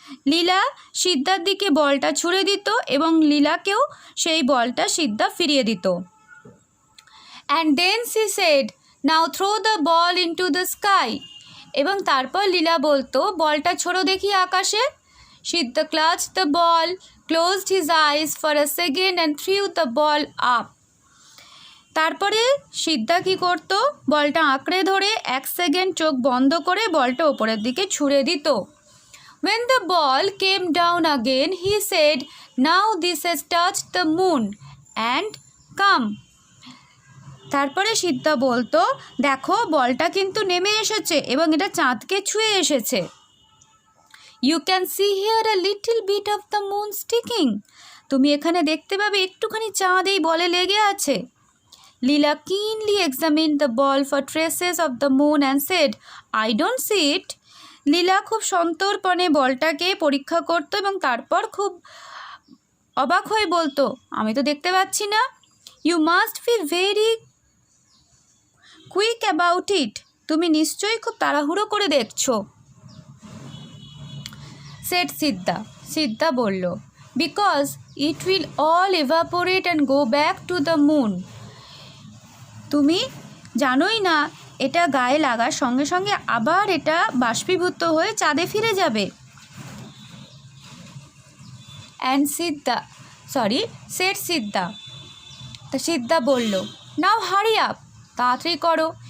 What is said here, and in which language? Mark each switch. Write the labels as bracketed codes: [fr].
[bn] লীলা সিদ্ধার দিকে বলটা ছুঁড়ে দিত এবং লীলাকেও সেই বলটা সিদ্ধা ফিরিয়ে দিত। [en] And then she said, now throw the ball into the sky. [bn] এবং তারপর লীলা বলতো, বলটা ছোড়ো দেখি আকাশে। [en] Siddha clutched the ball, closed his eyes for a second and threw the ball up. [bn] তারপরে সিদ্ধা কি করতো, বলটা আঁকড়ে ধরে 1 সেকেন্ড চোখ বন্ধ করে বলটা ওপরের দিকে ছুঁড়ে দিত। [en] When the ball came down again, he said, now this has touched the moon and come. [bn] তারপরে সিদ্ধা বলতো, দেখো বলটা কিন্তু নেমে এসেছে এবং এটা চাঁদকে ছুঁয়ে এসেছে। [en] You can see here a little bit of the moon sticking. [bn] তুমি এখানে দেখতে পাবে একটুখানি চাঁদ এই বলে লেগে আছে। [en] Leela keenly examined the ball for traces of the moon and said, I don't see it. [bn] লীলা খুব সন্তর্পণে বলটাকে পরীক্ষা করতো এবং তারপর খুব অবাক হয়ে বলতো, আমি তো দেখতে পাচ্ছি না। [en] You must be very quick about it. [bn] তুমি নিশ্চয়ই খুব তাড়াহুড়ো করে দেখছো। [en] said Siddha. [bn] সিদ্ধা বলল, [en] because it will all evaporate and go back to the moon. [bn] তুমি জানোই না এটা গায়ে লাগার সঙ্গে সঙ্গে আবার এটা বাষ্পীভূত হয়ে চাঁদে ফিরে যাবে। [en] and Siddha said Siddha. [bn] তা সিদ্ধা বলল, [en] now hurry up, [bn] তাড়াতাড়ি করো।